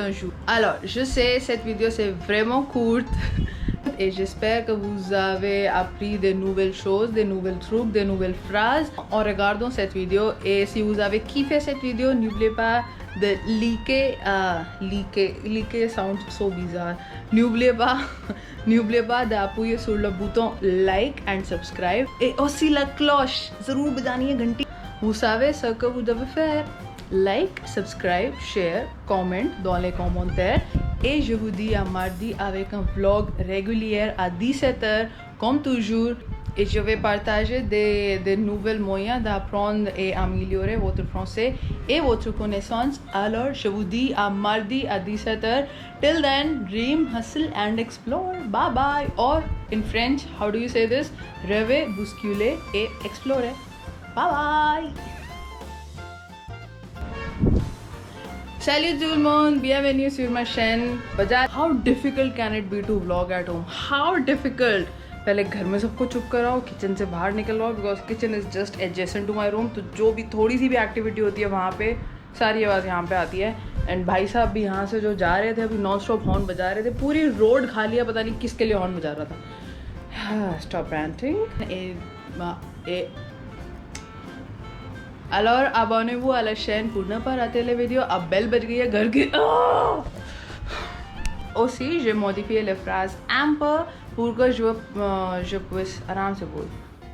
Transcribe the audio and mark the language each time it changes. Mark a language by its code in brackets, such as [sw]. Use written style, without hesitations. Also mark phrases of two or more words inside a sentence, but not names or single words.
[fr] Alors je sais cette vidéo c'est vraiment courte et j'espère que vous avez appris des nouvelles choses, des nouvelles trucs, des nouvelles phrases en regardant cette vidéo. Et si vous avez kiffé cette vidéo, n'oubliez pas de liker [en] sounds so bizarre. [fr] N'oubliez pas d'appuyer sur le bouton [en] like and subscribe [fr] et aussi la cloche. [hi] ज़रूर बजानी है घंटी. [fr] Vous savez ce que vous devez faire. [en] Like, subscribe, share, [fr] comment dans les commentaires. Et je vous dis à mardi avec un vlog régulier à 17h comme toujours. Et je vais partager des nouvelles moyens d'apprendre et améliorer votre français et votre connaissance. Alors, je vous dis à mardi à 17h. [en] Till then, dream, hustle and explore. Bye bye. Or in French, how do you say this? [fr] Rêver, bousculer et explorer. [en] Bye bye. [fr] Salut tout le monde, bienvenue sur ma chaîne. [en] How difficult can it be to vlog at home? How difficult? [hi] पहले घर में सबको चुप कराओ, किचन से बाहर निकलवाओ, [en] because kitchen is just adjacent to my room. [hi] तो जो भी थोड़ी सी भी एक्टिविटी होती है वहाँ पे सारी आवाज़ यहाँ पे आती है. एंड भाई साहब भी यहाँ से जो जा रहे थे अभी [en] non stop [hi] हॉर्न बजा रहे थे. पूरी रोड खाली है, पता नहीं किसके लिए हॉर्न बजा रहा था. [en] stop ranting. [fr] Alors, abonnez-vous à la chaîne pour ne pas rater les vidéos. [hi] अब बेल बज गई है घर की. [fr] Aussi, j'ai modifié les phrases un peu pour que je puisse [hi] आराम से बोल.